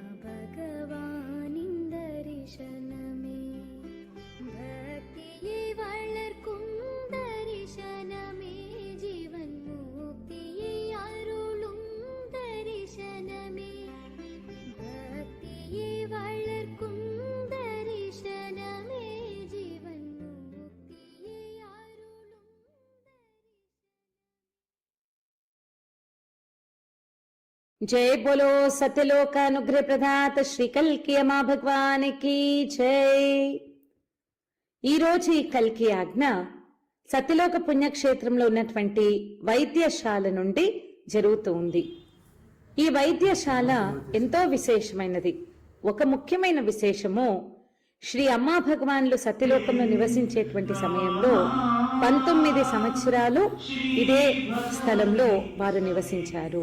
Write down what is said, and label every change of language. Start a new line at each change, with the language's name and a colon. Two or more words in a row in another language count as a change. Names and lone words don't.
Tamil: பகவானின் தரிசனமே பக்தியை வளர்க்கும் தரிசனமே ஜீவன் முக்தியை அருளும் தரிசனமே பக்தியை வளர்க்கும் தரிசனமே ஜீவன் முக்தியை அருளும்
Hindi: जय बोलो सत्यलोक अनुग्रह प्रदात श्री कल्की अम्मा भगवान की जय।
Telugu: ఈ రోజు ఈ కల్కి ఆజ్ఞ సత్యలోక పుణ్యక్షేత్రంలో ఉన్నటువంటి వైద్యశాల నుండి జరుగుతూ ఉంది. ఈ వైద్యశాల ఎంతో విశేషమైనది. ఒక ముఖ్యమైన విశేషము శ్రీ అమ్మా భగవాన్లు సత్యలోకంలో నివసించేటువంటి సమయంలో 19 సంవత్సరాలు ఇదే స్థలంలో వారు నివసించారు.